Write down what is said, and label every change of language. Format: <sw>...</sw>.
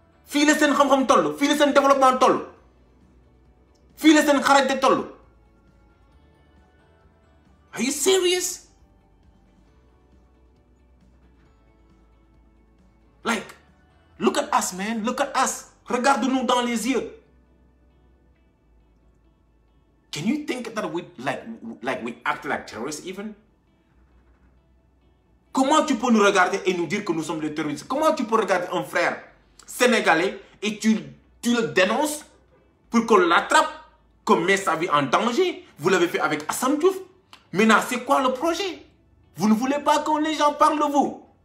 <wo>fii la seen xam-xam toll fii la seen développement toll fii la seen xarañte toll.</wo> <en>Are you serious? Like, look at us, man. Look at us.</en> <fr>Regarde-nous dans les yeux.</fr> <en>Can you think that we act like terrorists even?</en> <fr>Comment tu peux nous regarder et nous dire que nous sommes des terroristes? Comment tu peux regarder un frère sénégalais et tu le dénonces pour qu'on l'attrape, qu'on met sa vie en danger? Vous l'avez fait avec Assane Diouf. Maintenant, c'est quoi le projet? Vous ne voulez pas que les gens parlent de vous.</fr>